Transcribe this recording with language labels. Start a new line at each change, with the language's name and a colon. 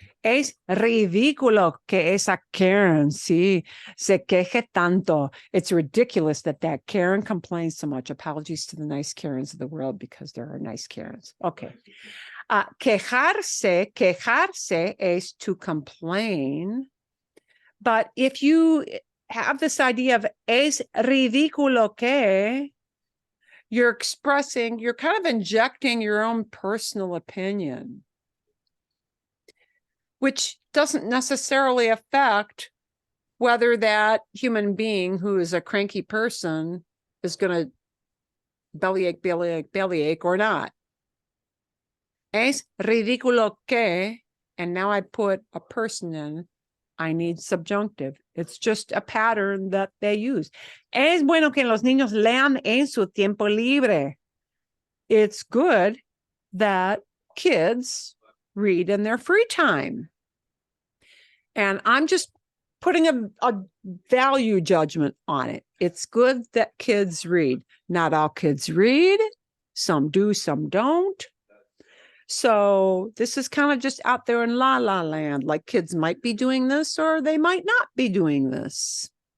Spanish: Es ridículo que esa Karen, sí, se queje tanto.
English: It's ridiculous that Karen complains so much. Apologies to the nice Karens of the world, because there are nice Karens. Okay.
Spanish: Quejarse es
English: to complain. But if you have this idea of
Spanish: es ridículo que,
English: you're kind of injecting your own personal opinion, which doesn't necessarily affect whether that human being who is a cranky person is going to bellyache or not.
Spanish: Es ridículo que,
English: and now I put a person in, I need subjunctive. It's just a pattern that they use.
Spanish: Es bueno que los niños lean en su tiempo libre.
English: It's good that kids read in their free time. And I'm just putting a value judgment on it. It's good that kids read. Not all kids read. Some do, some don't. So this is kind of just out there in la la land, like kids might be doing this or they might not be doing this.